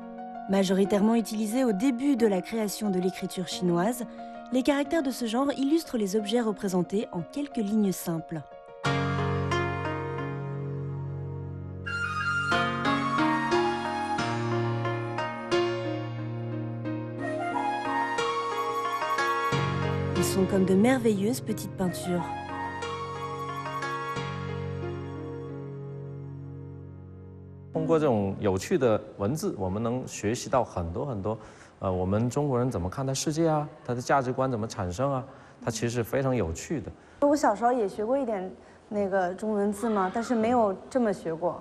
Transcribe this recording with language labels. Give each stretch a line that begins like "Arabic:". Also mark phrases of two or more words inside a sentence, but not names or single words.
French: Majoritairement utilisés au début de la création de l'écriture chinoise, les caractères de ce genre illustrent les objets représentés en quelques lignes simples. Ils sont comme de merveilleuses petites peintures.
Chinese: 我小时候也学过一点那个中文字嘛，但是没有这么学过。